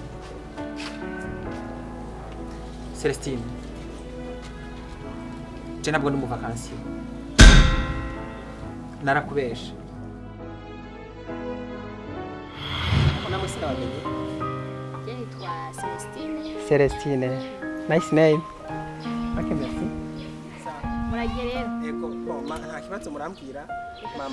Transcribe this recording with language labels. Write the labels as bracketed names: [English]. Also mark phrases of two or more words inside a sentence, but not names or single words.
[Rundi] Celestine, je ntabwo ndi mu vacances, narakubesha. Namwe sinabamenye. Je nitwa Celestine. [English] Celestine, nice name. [French] Okay, merci. [Rundi] Muragiye rero. Ego, bon, nta kibazo murambwira mama.